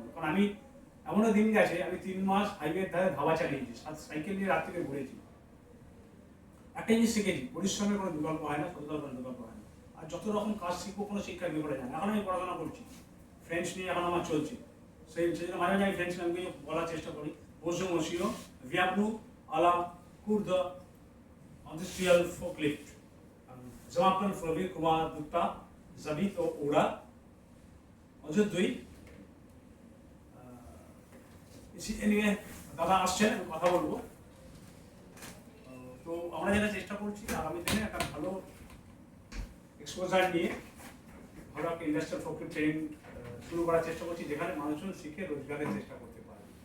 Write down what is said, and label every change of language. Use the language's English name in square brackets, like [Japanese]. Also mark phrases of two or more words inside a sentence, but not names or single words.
[Bangla] কারণ আমি এমনও দিন গেছে, আমি 3 মাস হাইওয়ের ধারে ধাবা চালিয়েছি, সাইকেল নিয়ে রাত থেকে ঘুরেছি। একটা জিনিস শিখেছি, পরিশ্রমের কোনো বিকল্প হয় না, সততার কোনো বিকল্প হয় না। আর যত রকম কাজ শিখবো, কোনো শিক্ষার বিকল্প যায় না। এখন আমি পড়াশোনা করছি, ফ্রেঞ্চ নিয়ে এখন আমার চলছে, সেই জন্য মাঝে মাঝে আমি [English] French language [Bangla] বলার চেষ্টা করি। [French] Bonjour monsieur, bienvenue à la cour de [English] industrial forklift. [French] Je m'appelle Flavie Kumar Dutta, j'habite au Oura. Aujourd'hui, [Bangla] ইসি নিয়ে দাদা আসছেন, আমি কথা বলবো। তো আমরা যেটা চেষ্টা করছি, আগামী দিনে একটা ভালো এক্সপোজার নিয়ে ভালো একটা [English] industrial forklift training [Bangla] শুরু করার চেষ্টা করছি, যেখানে মানুষজন শিখে রোজগারের চেষ্টা করতে পারে।